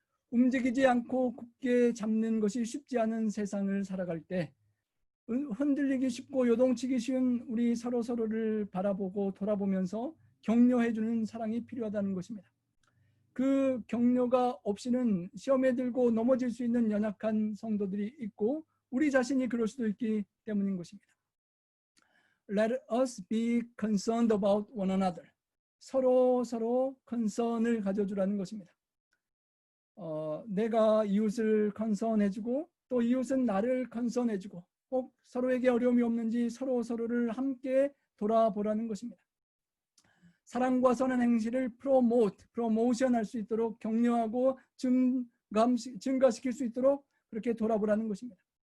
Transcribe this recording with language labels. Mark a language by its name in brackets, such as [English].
[Korean] 움직이지 않고 굳게 잡는 것이 쉽지 않은 세상을 살아갈 때 흔들리기 쉽고 요동치기 쉬운 우리 서로를 바라보고 돌아보면서 격려해주는 사랑이 필요하다는 것입니다. 그 격려가 없이는 시험에 들고 넘어질 수 있는 연약한 성도들이 있고 우리 자신이 그럴 수도 있기 때문인 것입니다. [English] Let us be concerned about one another. [Korean] 서로 컨선을 가져주라는 것입니다. 내가 이웃을 컨선해주고 또 이웃은 나를 컨선해주고 꼭 서로에게 어려움이 없는지 서로를 함께 돌아보라는 것입니다. 사랑과 선한 행실을 프로모션할 수 있도록 격려하고 증가시킬 수 있도록 그렇게 돌아보라는 것입니다.